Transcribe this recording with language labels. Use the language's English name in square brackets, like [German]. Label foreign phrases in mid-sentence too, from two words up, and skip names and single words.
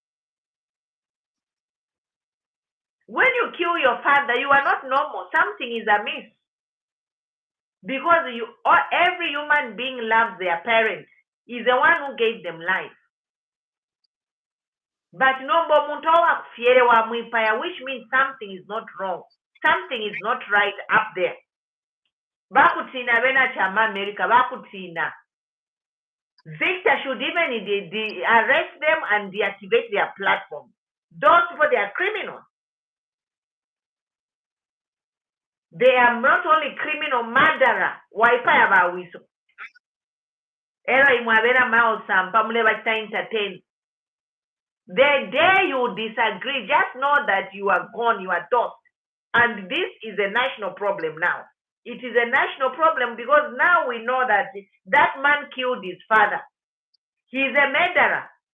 [English] When you kill your father, you are not normal. Something is amiss. Because every human being loves their parents. Is the one who gave them life. [Bemba] But no wa kufiere wa mwipaya, [English] which means something is not wrong. Something is not right up there. [Bemba] Bakutina bena Chama America, bakutina. [English] Victor should even arrest them and deactivate their platform. Those people, they are criminals. They are not only criminal, murderer. [Bemba] Waipaya bawiso. Era imwabera Miles Sampa muleba entertain. [English] The day you disagree, just know that you are gone, you are dust. And this is a national problem now. It is a national problem because now we know that that man killed his father. He is a murderer.